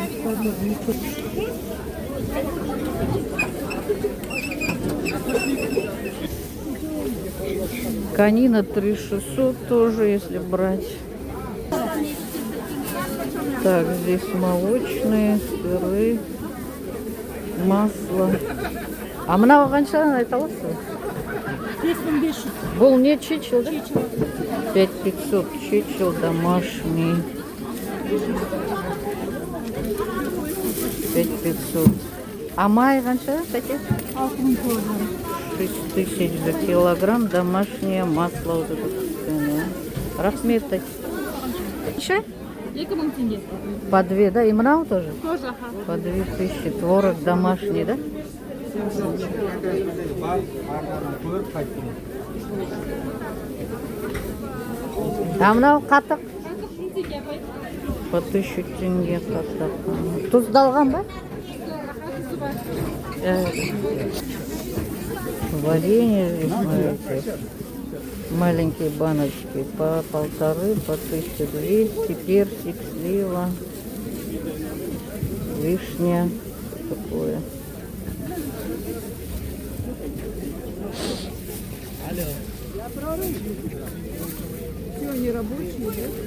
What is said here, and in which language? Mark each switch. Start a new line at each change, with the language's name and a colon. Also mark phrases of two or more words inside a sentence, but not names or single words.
Russian: Конина 3600 тоже, если брать. Так, здесь молочные, сыры, масло.
Kazakh: А мынау қаншадан айта аласыз? 5500. Бұл не чечил, да? 5500 чечил домашний. 5500. А май қанша пакет?
Russian: 6000 за килограмм домашнее масло. Вот это вкусное. Рахмет. Еще?
Kazakh: 2000 теңге.
Russian: По 2, да? И мынау тоже? Тоже, ага. По 2000. Творог домашний, да?
Kazakh: А мынау қатық? По 1000 теңге қатық. Тұздалған ба?
Russian: Варенье здесь, смотрите. Маленькие баночки по 1500, по 1200. Персик, слива, вишня. Такое. Все, они рабочие, да?